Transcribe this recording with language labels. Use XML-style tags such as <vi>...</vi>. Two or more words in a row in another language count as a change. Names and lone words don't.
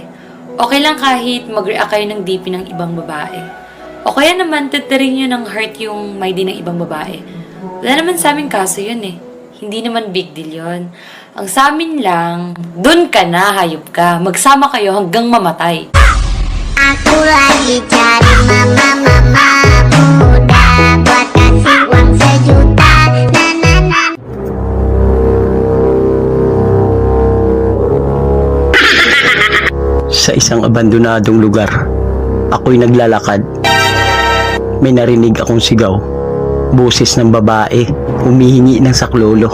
<tl>Okay lang kahit mag-react kayo ng DP ng ibang babae. O kaya naman, titiring niyo ng heart yung may di ng ibang babae. Wala naman sa amin kaso yun eh. Hindi naman</tl> <en>big deal</en> <tl>yun. Ang sa amin lang, dun ka na, hayop ka. Magsama kayo hanggang mamatay.</tl> <id>Aku lagi cari mama muda buat kasih uang 1 juta.</id> <tl>Sa isang abandonadong lugar, ako'y naglalakad. May narinig akong sigaw. Boses ng babae, humihingi ng saklolo.</tl>